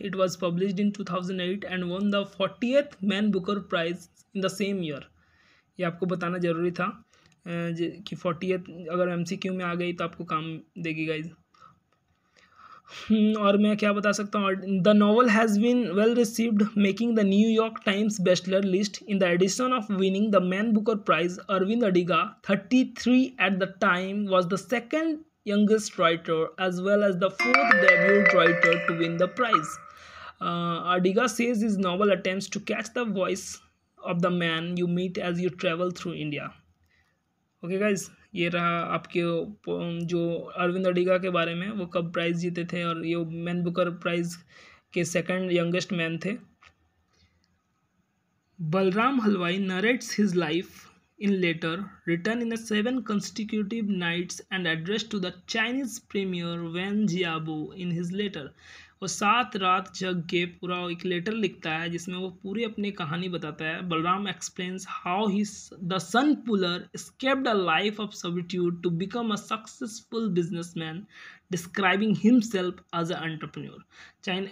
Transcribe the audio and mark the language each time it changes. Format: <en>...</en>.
<en>It was published in 2008 and won the 40th Man Booker Prize in the same year.</en> <hi>ये आपको बताना ज़रूरी था कि 40th अगर एमसीक्यू में आ गई तो आपको काम देगी गाइज। और मैं क्या बता सकता हूँ,</hi> <en>The novel has been well received, making the New York times bestseller list. In the addition of winning the man Booker prize, Arvind Adiga 33 at the time was the second youngest writer as well as the fourth debut writer to win the prize. Adiga says his novel attempts to catch the voice of the man you meet as you travel through India.</en> <hi>Okay guys, ये रहा आपके जो अरविंद अडिगा के बारे में, वो कब price जीते थे और ये मैन बुकर प्राइज़ के सेकंड यंगेस्ट मैन थे।</hi> <en>Balram Halwai narrates his life in letter written in 7 consecutive nights and addressed to the Chinese premier Wen Jiabo in his letter.</en> <hi>वो 7 रात जग के पूरा एक लेटर लिखता है जिसमें वो पूरी अपनी कहानी बताता है।</hi> <en>Balram explains how he the son puller escaped a life of servitude to become a successful businessman, describing himself as a entrepreneur.</en>